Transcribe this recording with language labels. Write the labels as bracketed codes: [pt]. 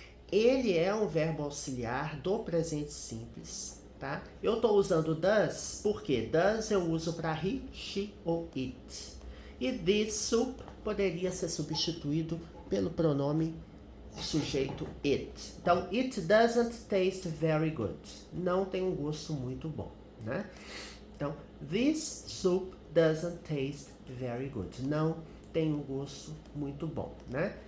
[pt] Ele é um verbo auxiliar do presente simples, tá? Eu estou usando does porque does eu uso para he, she ou it. E this soup poderia ser substituído pelo pronome sujeito it. [en] Então, it doesn't taste very good. [pt] Não tem um gosto muito bom, né? [en] Então, this soup doesn't taste very good. [pt] Não tem um gosto muito bom, né?